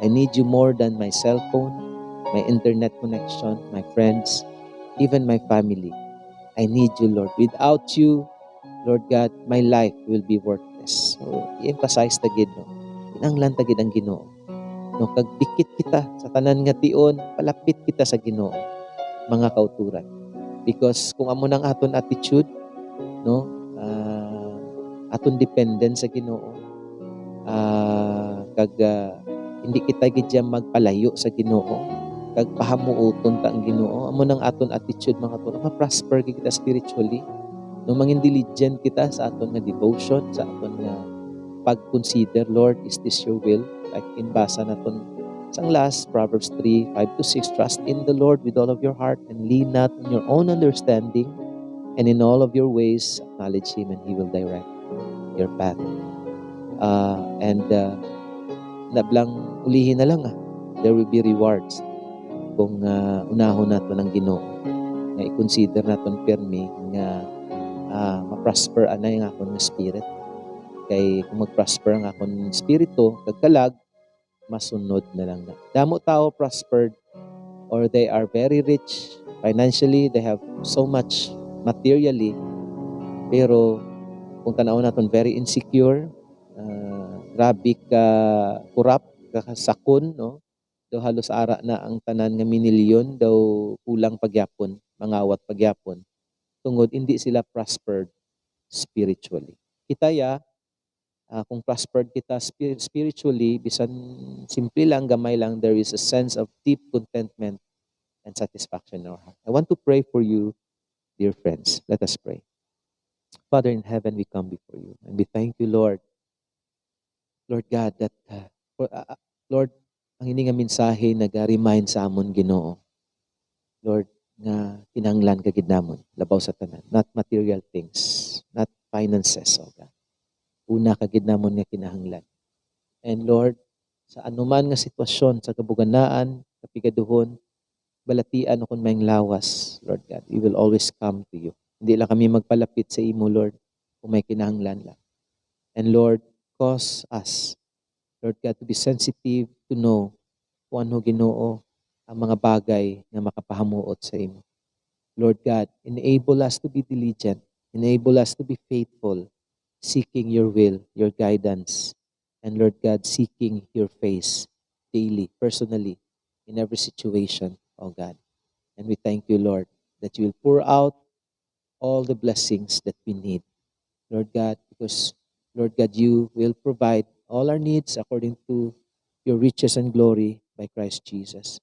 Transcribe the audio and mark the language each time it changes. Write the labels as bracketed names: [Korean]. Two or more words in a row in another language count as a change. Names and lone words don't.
[English] I need you more than my cell phone, my internet connection, my friends, even my family. I need you, Lord. Without you, Lord God, my life will be worthless. [Hiligaynon] So, i-emphasize tagid, no? Kinahanglan tagid ang Ginoo. No, kag dikit kita sa tanan nga tion, palapit kita sa Ginoo, mga kauturan. Because kung amo nang aton attitude, no, aton dependent sa Ginoo, hindi kita gidya magpalayo sa Ginoo, kag pahamuoton ta ang Ginoo, amo nang aton attitude, mga kauturan, ma-prosper kita spiritually. No, mangin diligent kita sa aton nga devotion, sa aton nga pag-consider, Lord, [English] is this your will? Like in [Hiligaynon] basa naton sang [English] last, Proverbs 3:5-6, trust in the Lord with all of your heart and lean not on your own understanding, and in all of your ways acknowledge Him and He will direct your path. [Hiligaynon] Nablang ulihin na lang, [English] there will be rewards [Hiligaynon] kung unahon naton ang Ginoo, nga i-consider naton permi nga ma-prosper anay nga akong spirit. Kay kung mag-prosper ang akong spirito, kagkalag, masunod na lang na. Damo tao [English] prospered, or they are very rich financially, they have so much materially, [Hiligaynon] pero kung tanaw naton [English] very insecure, [Hiligaynon] grabe ka corrupt, kakasakon, no? Daw halos ara na ang tanan nga minilyon, daw kulang pagyapon, mangawat pagyapon. Tungod hindi sila [English] prospered spiritually. [Hiligaynon] Kitaya, kung prospered kita spiritually, bisan simple lang, gamay lang, [English] there is a sense of deep contentment and satisfaction in our heart. I want to pray for you, dear friends. Let us pray. Father in heaven, we come before you, and we thank you, Lord. Lord God, that, Lord, [Hiligaynon] ang ini nga mensahe nag-remind sa amon, Ginoo. Lord, nga kinahanglan ka gid namon, labaw sa tanan, [English] not material things, not finances, oh God. [Hiligaynon] Una ka gid namon nga kinahanglan. And Lord, sa anuman nga sitwasyon sa kabuganaan, kapigaduhon, balatian akong mayang lawas, [English] Lord God, we will always come to you. [Hiligaynon] Hindi lang kami magpalapit sa imo, Lord, kung may kinahanglan lang. [English] And Lord, cause us, Lord God, to be sensitive to know [Hiligaynon] kung ano Ginoo ang mga bagay na makapahamuot sa imo. [English] Lord God, enable us to be diligent. Enable us to be faithful, seeking your will, your guidance, and Lord God, seeking your face daily, personally, in every situation, oh God. And we thank you, Lord, that you will pour out all the blessings that we need, Lord God, because, Lord God, you will provide all our needs according to your riches and glory by Christ Jesus.